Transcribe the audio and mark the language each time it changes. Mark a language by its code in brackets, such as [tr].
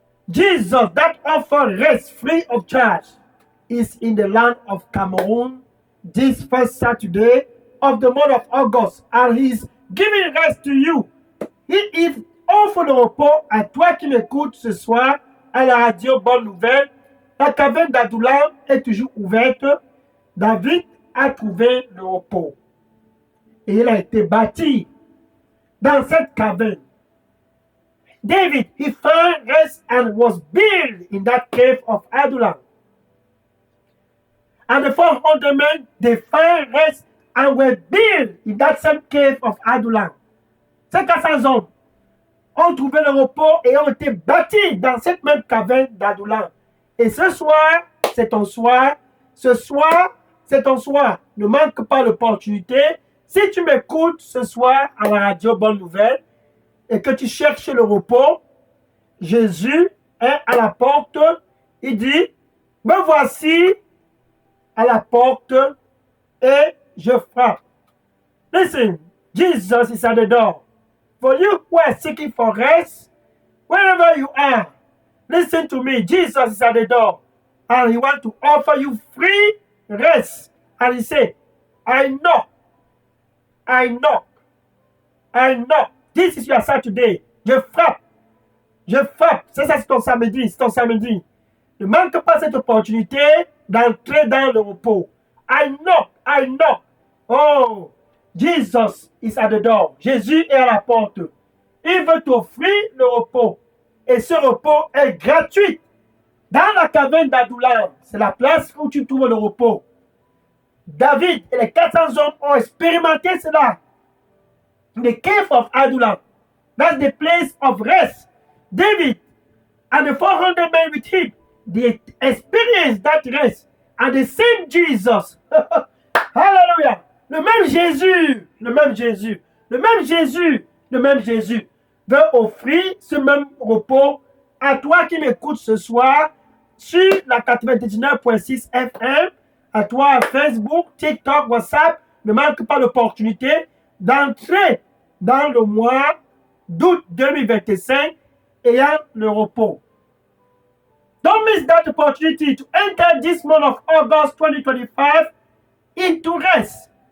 [en] Jesus that offers rest free of charge is in the land of Cameroon this first Saturday of the month of August, and he's giving rest to you. [fr] Il offre le repos à toi qui m'écoutes ce soir à la radio Bonne Nouvelle. La caverne d'Adoulam est toujours ouverte. David a trouvé le repos. Et il a été bâti dans cette caverne. [en] David, he found rest and was built in that cave of Adullam. And the 400 men, they found rest and were built in that same cave of Adullam. [fr] Ces 400 hommes ont trouvé le repos et ont été bâtis dans cette même caverne d'Adullam. Et ce soir, c'est ton soir. Ce soir, c'est ton soir. Ne manque pas l'opportunité. Si tu m'écoutes ce soir à la radio Bonne Nouvelle et que tu cherches le repos, Jésus est à la porte. Il dit, me voici à la porte et je frappe. [en] Listen, Jesus is at the door. For you who are seeking for rest, wherever you are, listen to me. Jesus is at the door and he wants to offer you free rest. And he said, I knock. I knock. I knock. This is your Saturday. [fr] Je frappe. Je frappe. C'est ça, c'est ton samedi. C'est ton samedi. Ne manque pas cette opportunité d'entrer dans le repos. [en] I knock. I knock. Oh, Jesus is at the door. [fr] Jésus est à la porte. Il veut t'offrir le repos. Et ce repos est gratuit. Dans la caverne d'Adullam, c'est la place où tu trouves le repos. David et les 400 hommes ont expérimenté cela. [en] The cave of Adullam. That's the place of rest. David and the 400 men with him, they experienced that rest. And the same Jesus. Hallelujah. [fr] Le même Jésus, le même Jésus, le même Jésus, le même Jésus veut offrir ce même repos à toi qui m'écoutes ce soir sur la 99.6 FM, à toi à Facebook, TikTok, WhatsApp. Ne manque pas l'opportunité d'entrer dans le mois d'août 2025 ayant le repos. [en] Don't miss that opportunity to enter this month of August 2025 into rest.